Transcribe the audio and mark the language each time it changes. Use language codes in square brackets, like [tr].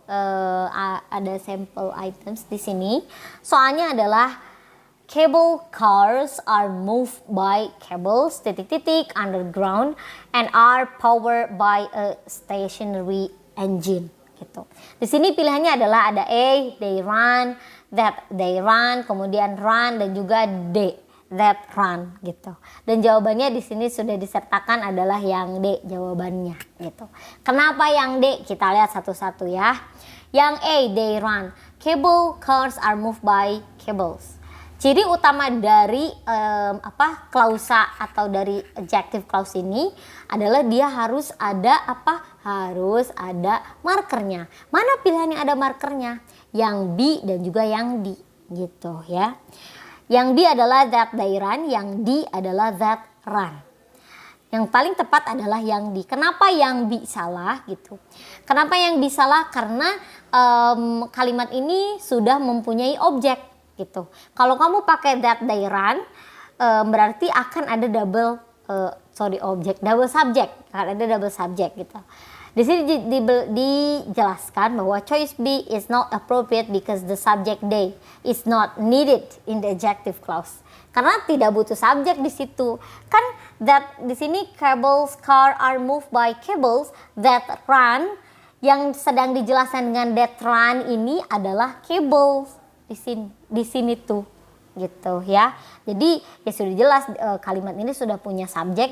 [id] ada sampel items di sini. Soalnya adalah [en] cable cars are moved by cables [id] titik-titik [en] underground and are powered by a stationary engine [id] gitu. Di sini pilihannya adalah ada A, they run, that they run, kemudian run, dan juga D, that run gitu. Dan jawabannya di sini sudah disertakan adalah yang D jawabannya gitu. Kenapa yang D? Kita lihat satu-satu ya. Yang A, [en] they run. Cable cars are moved by cables. [id] Ciri utama dari klausa atau dari adjective clause ini adalah dia harus ada harus ada markernya. Mana pilihan yang ada markernya? Yang B dan juga yang D gitu ya. Yang B adalah that they run, yang D adalah that run. Yang paling tepat adalah yang D. Kenapa yang B salah gitu? Kenapa yang B salah? Karena kalimat ini sudah mempunyai objek gitu. Kalau kamu pakai that they run, berarti akan ada double subject. Akan ada double subject gitu. Di sini dijelaskan bahwa [en] choice B is not appropriate because the subject they is not needed in the adjective clause. [id] Karena tidak butuh subjek di situ. Kan that di sini [en] cables car are moved by cables that run, [id] yang sedang dijelaskan dengan that run ini adalah cables di sini tuh gitu ya. Jadi ya sudah jelas kalimat ini sudah punya subjek.